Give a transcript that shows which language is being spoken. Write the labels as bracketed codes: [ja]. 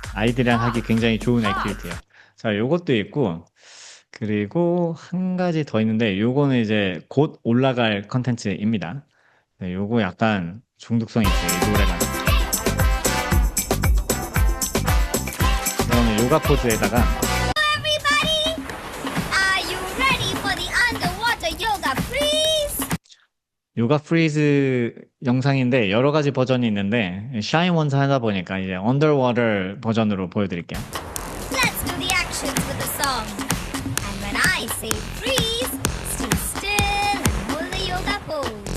[ko] 아이들이랑 하기 굉장히 좋은 액티비티예요. 자, 요것도 있고 그리고 한 가지 더 있는데 요거는 이제 곧 올라갈 컨텐츠입니다. 네, 요거 약간 중독성이 있어요. 이 노래가. 이거는 요가 포즈에다가 [en] Everybody, are you ready for the underwater yoga freeze? [ko] 요가 프리즈 영상인데 여러 가지 버전이 있는데 샤인 원사 하다 보니까 이제 언더워터 버전으로 보여드릴게요. [en] Let's do the actions with the song. And when I say freeze, stay still and hold the yoga pose.